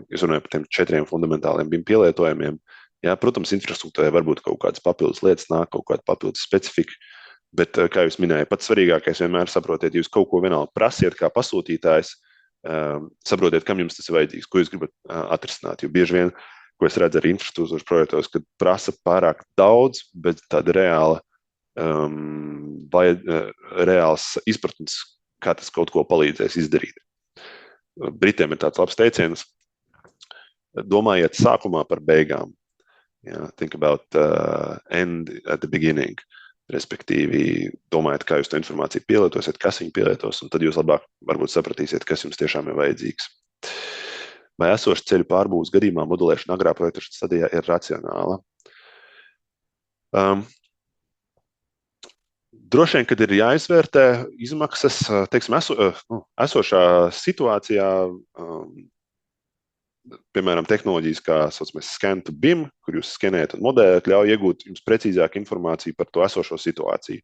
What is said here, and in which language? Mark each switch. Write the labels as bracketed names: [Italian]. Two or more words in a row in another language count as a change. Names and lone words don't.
[Latvian] Es runāju par tiem 4 fundamentāliem BIM pielietojumiem. Jā, protams, infrastruktūrai varbūt kaut kādas papildus lietas nāk, kaut kāda papildus specifika, bet, kā jūs minējāt, pats svarīgākais vienmēr saprotiet, jūs kaut ko vienalga prasiet kā pasūtītājs, saprotiet, kam jums tas ir vajadzīgs, ko jūs gribat atrisināt, jo bieži vien, ko es redzu arī infrastruktūras projektos, kad prasa pārāk daudz, bet tāda reāls izpratnes, kā tas kaut ko palīdzēs izdarīt. Britiem ir tāds labs teiciens, domājiet sākumā par beigām. [English] Think about end at the beginning. [Latvian] Respektīvi, domājiet, kā jūs to informāciju pielietosiet, kas viņu pielietos, un tad jūs labāk varbūt sapratīsiet, kas jums tiešām ir vajadzīgs. Vai esošu ceļu pārbūves gadījumā modelēšana agrā projekta stadijā ir racionāla? Droši vien, kad ir jāizvērtē izmaksas, teiksim, esošā situācijā, piemēram, tehnoloģijas, kā saucamais [English] scan to BIM, [Latvian] kur jūs skenējat un modelējat, ļauj iegūt jums precīzāku informāciju par to esošo situāciju.